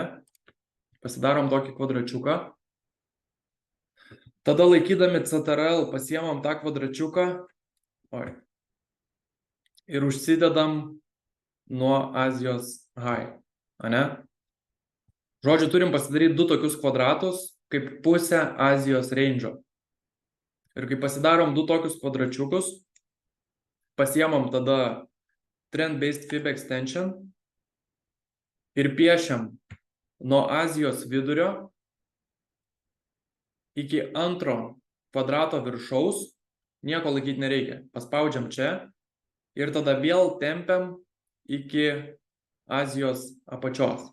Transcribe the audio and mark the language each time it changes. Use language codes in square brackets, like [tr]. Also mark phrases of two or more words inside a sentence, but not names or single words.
[lt] Pasidarom tokį kvadračiuką. Tada laikydami CTRL pasiemam tą kvadračiuką ir užsidedam nuo Azijos high, ane? Žodžiu, turim pasidaryti du tokius kvadratus, kaip pusę Azijos range'o. Ir kai pasidarom du tokius kvadračiukus, pasiemam tada [en] trend-based fib extension [lt] ir piešiam nuo Azijos vidurio iki antro kvadrato viršaus, nieko laikyti nereikia. Paspaudžiam čia ir tada vėl tempiam iki Azijos apačios.